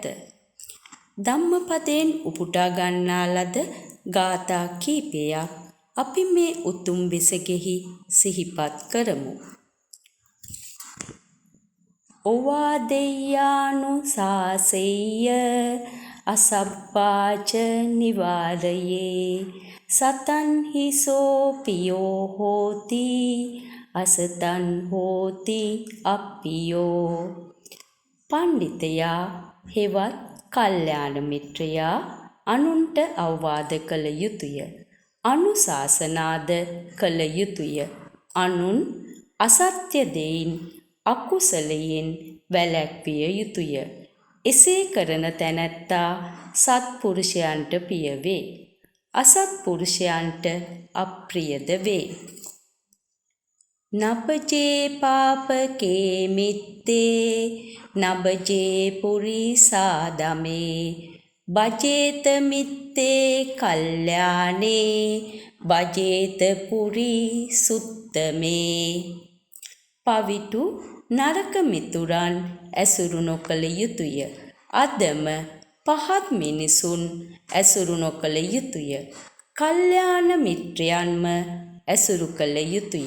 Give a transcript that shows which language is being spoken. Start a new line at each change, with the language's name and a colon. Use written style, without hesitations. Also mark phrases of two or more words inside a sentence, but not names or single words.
Sinhala: ධම්මපදයෙන් උපුටා ගන්නා ලද ගාථා කීපයක් අපි මේ උතුම් වෙසගෙහි සිහිපත් කරමු.
Pali: ඔවා දෙය්‍යානු සාසෙය්‍ය අසබ්බාච නිවාරයේ සතන් හිසෝ පියෝ හෝති අසතන් හෝති අප්පියෝ.
Sinhala: පණ්ඩිතයා හෙවත් කල්යාණ මිත්‍රයා අනුන්ට අවවාද කළ යුතුය. අනුශාසනාද කළ යුතුය. අනුන් අසත්‍ය දෙයින් අකුසලයෙන් වැළැක්විය යුතුය. එසේ කරන තැනැත්තා සත්පුරුෂයන්ට ප්‍රිය වේ. අසත්පුරුෂයන්ට අප්‍රියද වේ.
Pali: නබජේ පාපකේ මිත්තේ නබජේ පුරිසා දමේ බජේත මිත්තේ කල්යානේ බජේත පුරි සුත්තමේ.
Sinhala: පවිටු නරක මිතුරන් ඇසුරු නොකළ යුතුය. අදම පහත් මිනිසුන් ඇසුරු නොකළ යුතුය. කල්යාණ මිත්‍රයන්ම ඇසුරු කළ යුතුය.